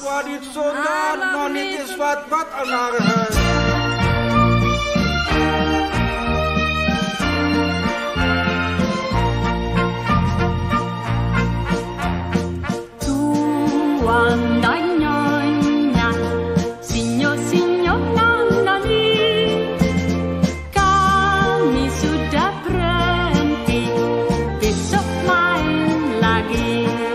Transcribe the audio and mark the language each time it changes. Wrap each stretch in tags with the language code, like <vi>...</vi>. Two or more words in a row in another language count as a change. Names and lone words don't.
<nl>Wat dit zo daar, man, dit is wat een narigheid.</nl> <id>Tuan nyonya, sinyo nani, kami sudah berhenti, besok main lagi.</id>